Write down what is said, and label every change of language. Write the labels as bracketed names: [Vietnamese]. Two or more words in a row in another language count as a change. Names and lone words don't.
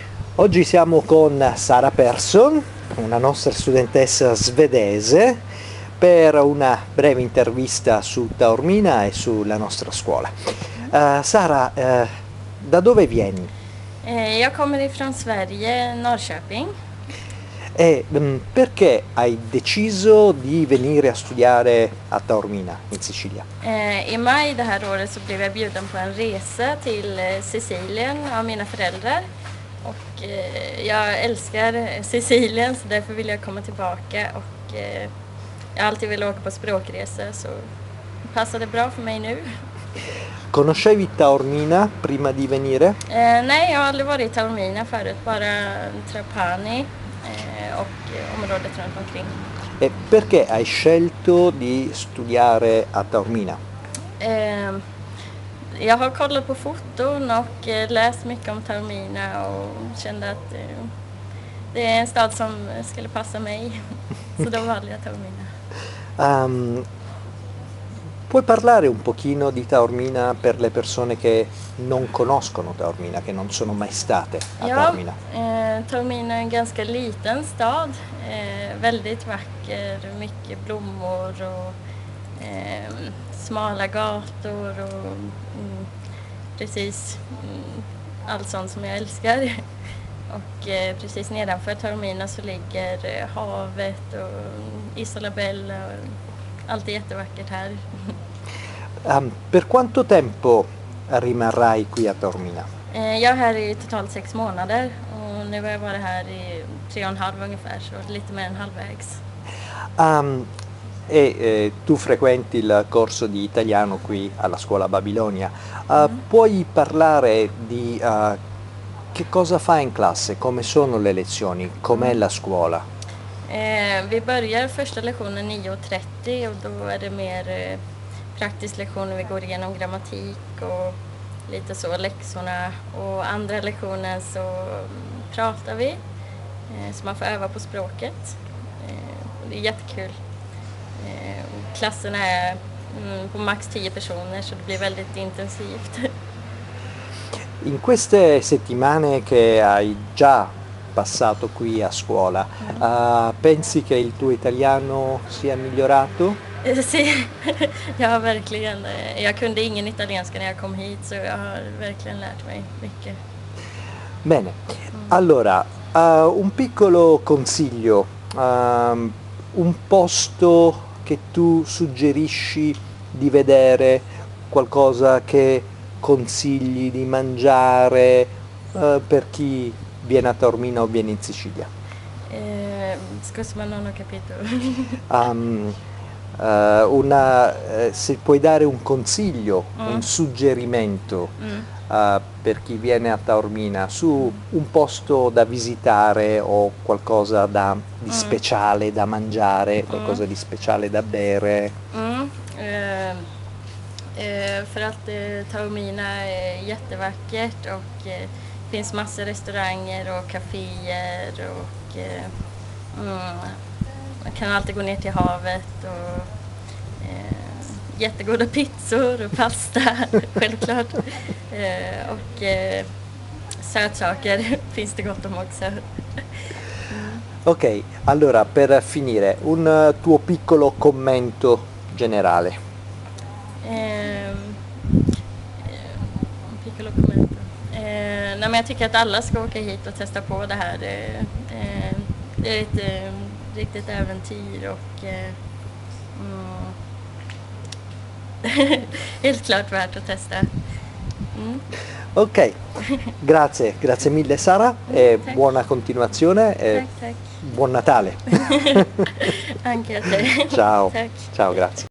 [Italian] Oggi siamo con Sara Persson, una nostra studentessa svedese, per una breve intervista su Taormina e sulla nostra scuola. Sara, da dove vieni? [Swedish] Jag kommer ifrån Sverige, Norrköping. [Italian] E perché hai deciso di venire a studiare a Taormina, in Sicilia? [Swedish] I maj det här året så blev jag bjuden på en resa till Sicilien av mina föräldrar. Och jag älskar Sicilien så därför vill jag komma tillbaka. Och jag har alltid velat åka på språkresa så det passade bra för mig nu. [Italian] Conoscevi Taormina prima di venire? [Swedish] Nej, jag har aldrig varit i Taormina förut, bara Trapani och området runt omkring. [Italian] E perché hai scelto di studiare a Taormina? [Swedish] Jag har kollat på foton och läst mycket om Taormina och kände att det är en stad som skulle passa mig. Så då valde jag Taormina. [Italian] Puoi parlare un pochino di Taormina per le persone che non conoscono Taormina, che non sono mai state a Taormina? [Swedish] Taormina är en ganska liten stad. Väldigt vacker, mycket blommor och smala gator och precis allt sånt som jag älskar. Och precis nedanför Taormina så ligger havet och Isola Bella och allt är jättevackert här. [Italian] Per quanto tempo rimarrai qui a Taormina? [Swedish] Jag är här i totalt 6 månader och nu har jag varit här i 3,5 ungefär, så lite mer än halvvägs. [Italian] Tu frequenti il corso di italiano qui alla scuola Babilonia. Puoi parlare di che cosa fai in classe, come sono le lezioni, com'è la scuola? [Swedish] Vi börjar första lektionen 9:30 och då är det mer praktisk lektion. Vi går igenom grammatik och lite så läxorna, och andra lektionen så pratar vi så man får öva på språket. Det är jättekul. Klasserna är på max 10 personer så det blir väldigt intensivt. [Italian] In queste settimane che hai già passato qui a scuola, pensi che il tuo italiano sia migliorato? Sì, [Swedish] ja, verkligen. Jag kunde ingen italienska när jag kom hit så jag har verkligen lärt mig mycket. [Italian] Bene, allora un piccolo consiglio, un posto che tu suggerisci di vedere, qualcosa che consigli di mangiare per chi viene a Taormina o viene in Sicilia? Scusa, ma non ho capito. Se puoi dare un consiglio, un suggerimento per chi viene a Taormina su un posto da visitare o qualcosa di speciale da mangiare, qualcosa di speciale da bere. [Swedish] För att Taormina är jättevackert och det finns massor restauranger och kaféer och man kan alltid gå ner till havet och jättegoda pizzor och pasta, självklart. Och sötsaker finns det gott om också. [Italian] Ok, allora per finire, un tuo piccolo commento generale. Piccolo commento. [Swedish] Nej, men jag tycker att alla ska åka hit och testa på det här. Det är ett riktigt äventyr och helt klart värt att testa. [Italian] Ok, grazie mille Sara e buona continuazione e [Swedish] Tack. [Italian] buon Natale. Anche a te. Ciao, [Swedish] Tack. [Italian] ciao, grazie.